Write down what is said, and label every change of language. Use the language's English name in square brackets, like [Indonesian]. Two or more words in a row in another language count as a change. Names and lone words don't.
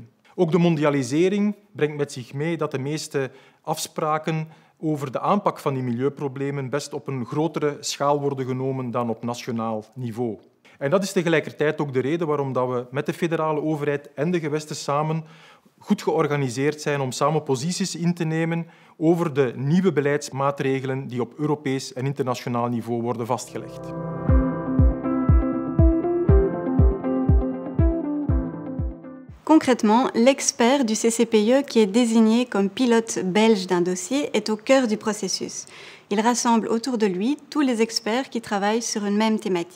[Dutch] Ook de mondialisering brengt met zich mee dat de meeste afspraken over de aanpak van die milieuproblemen best op een grotere schaal worden genomen dan op nationaal niveau. En dat is tegelijkertijd ook de reden waarom we met de federale overheid en de gewesten samen goed georganiseerd zijn om samen posities in te nemen over de nieuwe beleidsmaatregelen die op Europees en internationaal niveau worden vastgelegd. [French] Concrètement, l'expert du CCPIE qui est désigné comme pilote belge d'un dossier est au cœur du processus. Il rassemble autour de lui tous les experts qui travaillent sur une même thématique.